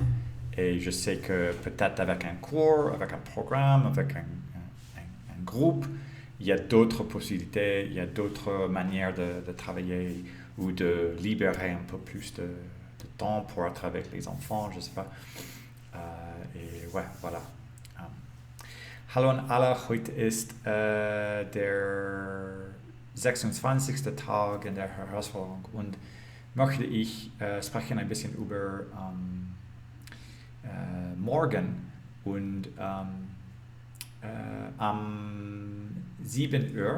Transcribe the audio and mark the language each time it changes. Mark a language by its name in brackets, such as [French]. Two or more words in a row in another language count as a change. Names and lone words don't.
[French] Et je sais que peut-être avec un cours, avec un programme, avec un groupe, il y a d'autres possibilités, il y a d'autres manières de travailler ou de libérer un peu plus de temps pour être avec les enfants, je sais pas. Et ouais, voilà. [German] Hallo an alle, heute ist der 26. Tag in der Herausforderung und möchte ich sprechen ein bisschen über morgen und am 7 Uhr.